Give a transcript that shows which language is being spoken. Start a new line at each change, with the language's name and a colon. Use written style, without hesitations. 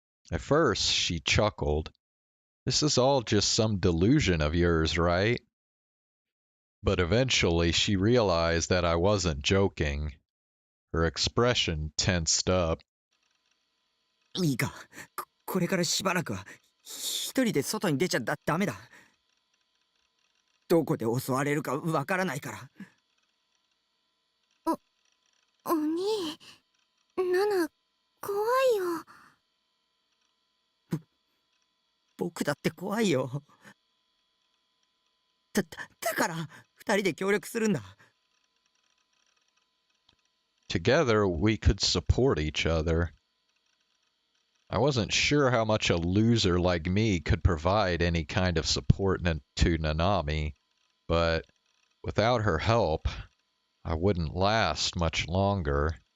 English: At first, she chuckled. This is all just some delusion of yours, right? But eventually, she realized that I wasn't joking. Her expression tensed up.
Japanese: いいか、これからしばらくは一人で外に出ちゃダメだ。どこで襲われるかわからないから。お兄、ナナ、怖いよ。僕だって怖いよ。だから二人で協力するんだ。
English: Together, we could support each other. I wasn't sure how much a loser like me could provide any kind of support to Nanami, but without her help, I wouldn't last much longer.